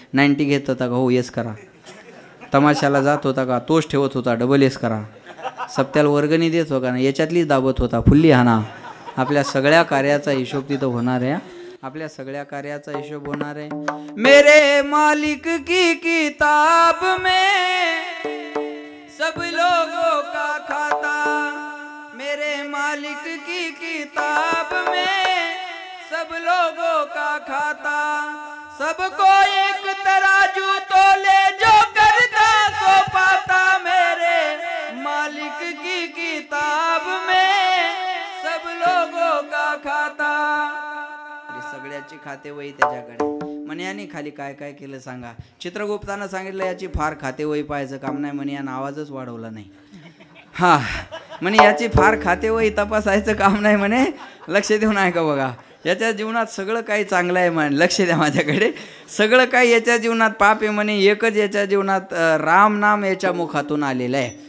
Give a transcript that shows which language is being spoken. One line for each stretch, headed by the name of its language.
Marathi: 90 घेत होता का, हो येस करा. तमाशाला जात होता का, तोच ठेवत होता, डबल येस करा. सप्त्याला वर्गणी देत होता ना, याच्यातलीच दाबत होता, फुल्ली हाना. आपल्या सगळ्या कार्याचा हिशोब तिथं होणार आहे. आपल्या सगळ्या कार्याचा हिशोब होणार आहे.
Hindi: मेरे मालिक की किताब में सब लोगों का खाता, मेरे मालिक की किताब में सब लोगों का खाता, सबको एक तराजू तो ले जो करता सो पाता, मेरे मालिक की किताब में सब लोगों का खाता।
Marathi: सगळ्याची खाते वही त्याच्याकडे म्हणे याने खाली काय काय केलं सांगा. चित्रगुप्तानं सांगितलं याची फार खाते वही पाहायचं काम नाही म्हणे, यानं आवाजच वाढवला नाही. हा म्हणे याची फार खाते वही तपासायचं काम नाही म्हणे, लक्ष देऊन ऐका बघा. याच्या जीवनात सगळं काही चांगलं आहे म्हणे, लक्ष द्या माझ्याकडे. सगळं काही याच्या जीवनात पाप आहे म्हणे, एकच याच्या जीवनात राम नाम याच्या मुखातून आलेलं आहे.